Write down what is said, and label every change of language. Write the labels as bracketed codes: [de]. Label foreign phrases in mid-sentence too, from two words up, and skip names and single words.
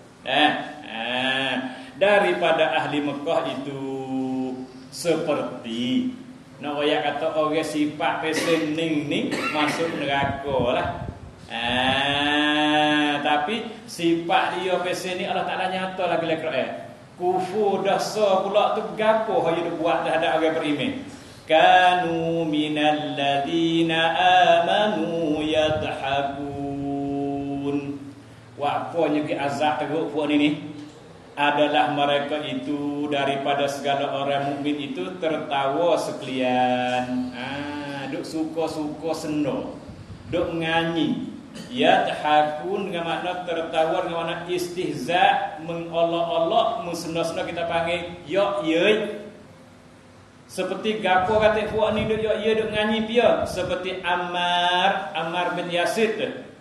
[ms] Daripada ahli Mekah itu seperti nak royak kata orang sifat pesen ni masuk neraka lah. Tapi sifat dia pesen ni Allah Ta'ala nyata lagi Al-Quran. Kufur dosa pula tu gapo hanya dia buat terhadap orang beriman. [ar] Kanu minal ladina amanu yadhakun. [ms] Wapanya ke azab teruk puak ni adalah mereka itu daripada segala orang mukmin itu tertawa sekalian. Duk suka-suka seno, duk nyanyi. Yadhakun dengan makna tertawa, dengan makna istihza, mengolok-olok, menseno-seno kita panggil yok-yey. Seperti gapo kata puak ni duk yok-yey duk nyanyi dia, seperti Ammar bin Yasid tu.